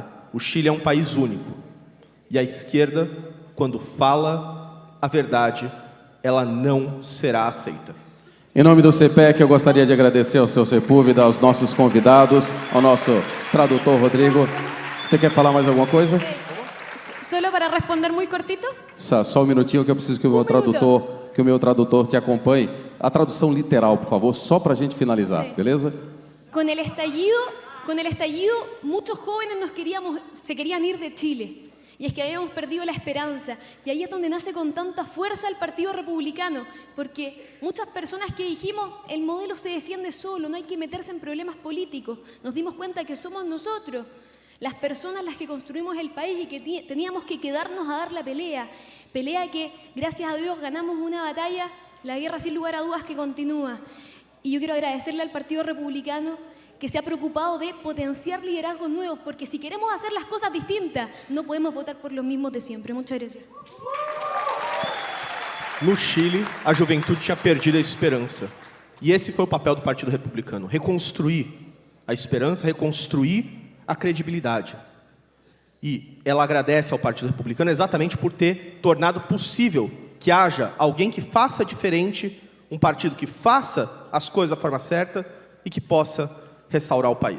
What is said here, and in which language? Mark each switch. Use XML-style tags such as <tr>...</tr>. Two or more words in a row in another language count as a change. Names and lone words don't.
<pt>O Chile é um país único. E a esquerda, quando fala a verdade, ela não será aceita. Em nome do CPEC, eu gostaria de agradecer ao seu Sepúlveda, aos nossos convidados, ao nosso tradutor Rodrigo. Você quer falar mais alguma coisa?</pt> <es>Solo para responder muy cortito.</es> <pt>Só um minutinho que eu preciso que o meu tradutor te acompanhe. A tradução literal, por favor, só para a gente finalizar, beleza?</pt> <es>Con el estallido con el estallido, muchos jóvenes se querían ir de Chile. Y es que habíamos perdido la esperanza. Y ahí es donde nace con tanta fuerza el Partido Republicano. Porque muchas personas que dijimos, el modelo se defiende solo, no hay que meterse en problemas políticos. Nos dimos cuenta que somos nosotros, las personas las que construimos el país y que teníamos que quedarnos a dar la pelea. Pelea que, gracias a Dios, ganamos una batalla, la guerra sin lugar a dudas que continúa. Y yo quiero agradecerle al Partido Republicano que se ha preocupado de potenciar liderazgos nuevos, porque si queremos hacer las cosas distintas, no podemos votar por los mismos de siempre. Muchas gracias.</es> <pt>No Chile, a juventude tinha perdido a esperança. E esse foi o papel do Partido Republicano: reconstruir a esperança, reconstruir a credibilidade. E ela agradece ao Partido Republicano exatamente por ter tornado possível que haja alguém que faça diferente, um partido que faça as coisas da forma certa e que possa restaurar o país.</pt>